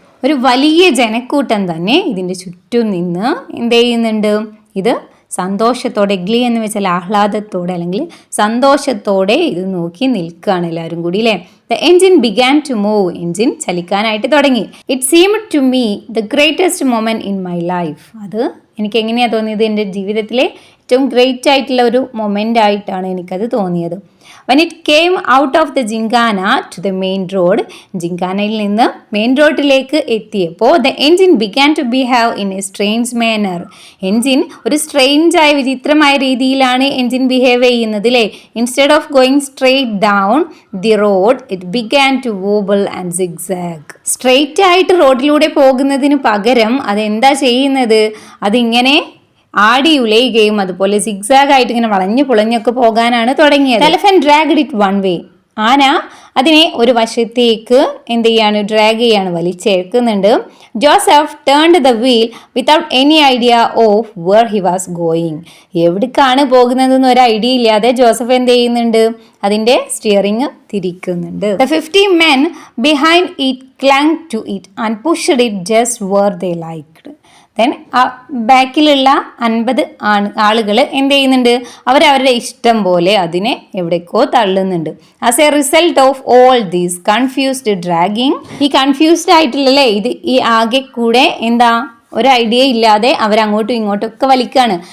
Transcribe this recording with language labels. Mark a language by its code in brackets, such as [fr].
[ml] ഒരു വലിയ ജനക്കൂട്ടം തന്നെ ഇതിൻ്റെ ചുറ്റും നിന്ന് എന്ത് ചെയ്യുന്നുണ്ട്, ഇത് സന്തോഷത്തോടെ, ഗ്ലീ എന്ന് വെച്ചാൽ ആഹ്ലാദത്തോടെ അല്ലെങ്കിൽ സന്തോഷത്തോടെ ഇത് നോക്കി നിൽക്കുകയാണ് എല്ലാവരും കൂടി അല്ലേ. [en] The engine began to move. [ml] Engine ചലിക്കാനായിട്ട് തുടങ്ങി. [en] It seemed to me the greatest moment in my life. [ml] അത് എനിക്ക് എങ്ങനെയാണ് തോന്നിയത്, എൻ്റെ ജീവിതത്തിലെ ഏറ്റവും ഗ്രേറ്റ് ആയിട്ടുള്ള ഒരു മൊമെൻ്റ് ആയിട്ടാണ് എനിക്കത് തോന്നിയത്. [en] When it came out of the Gingana to the main road, [ml] ജിങ്കാനയിൽ നിന്ന് മെയിൻ റോഡിലേക്ക് എത്തിയപ്പോൾ [en] the engine began to behave in a strange manner. [ml] Engine ഒരു സ്ട്രേഞ്ചായ വിചിത്രമായ രീതിയിലാണ് എൻജിൻ ബിഹേവ് ചെയ്യുന്നത് അല്ലേ. [en] Instead of going straight down the road it began to wobble and zigzag. [ml] Straight ആയിട്ട് റോഡിലൂടെ പോകുന്നതിന് പകരം അതെന്താ ചെയ്യുന്നത്, അതിങ്ങനെ ആടി ഉലയുകയും അതുപോലെ സിഗ്സാഗ് ആയിട്ട് ഇങ്ങനെ വളഞ്ഞു പുളഞ്ഞൊക്കെ പോകാനാണ് തുടങ്ങിയത്. [en] Elephant dragged it one way. [ml] ആന അതിനെ ഒരു വശത്തേക്ക് എന്ത് ചെയ്യാണ്, ഡ്രാഗ് ചെയ്യാണ്, വലിച്ചേക്കുന്നുണ്ട്. [en] Joseph turned the wheel without any idea of where he was going. [ml] എവിടേക്കാണ് പോകുന്നതെന്ന് ഒരു ഐഡിയ ഇല്ലാതെ ജോസഫ് എന്ത് ചെയ്യുന്നുണ്ട്, അതിൻ്റെ steering തിരിക്കുന്നുണ്ട്. [en] The 50 men behind it clung to it and pushed it just where they liked. [ml] Then ബാക്കിലുള്ള 50 ആളുകൾ എന്ത് ചെയ്യുന്നുണ്ട്, അവരവരുടെ ഇഷ്ടം പോലെ അതിനെ എവിടേക്കോ തള്ളുന്നുണ്ട്. [en] as a result of all these confused dragging, [ml] ഈ കൺഫ്യൂസ്ഡ് ആയിട്ടുള്ളല്ലേ ഇത് ഈ ആകെ കൂടെ എന്താ ഒരു ഐഡിയ ഇല്ലാതെ അവരങ്ങോട്ടും ഇങ്ങോട്ടും ഒക്കെ വലിക്കുകയാണ്.